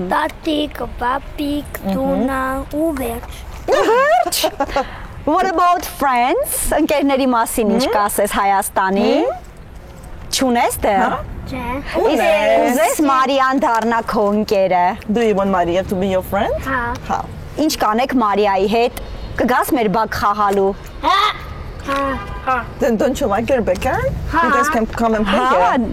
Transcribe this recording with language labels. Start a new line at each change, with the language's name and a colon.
Armenian: Տատիկ, պապիկ, տունը ու վերջ։ Վերջ։
English: What about friends?
Armenian: Ընկերների մասին ինչ կասես Հայաստանի։ Չունես դեռ։ Ուզես Մարիան դառնա քո ընկերը։
English: Do you want Maria to be your friend?
Armenian: Հա։ Ինչ կանեք Մարիայի հետ։ Կգաս մեր բակ խաղալու։ Հա։
English: Then don't you like your backyard? You guys can come and play here.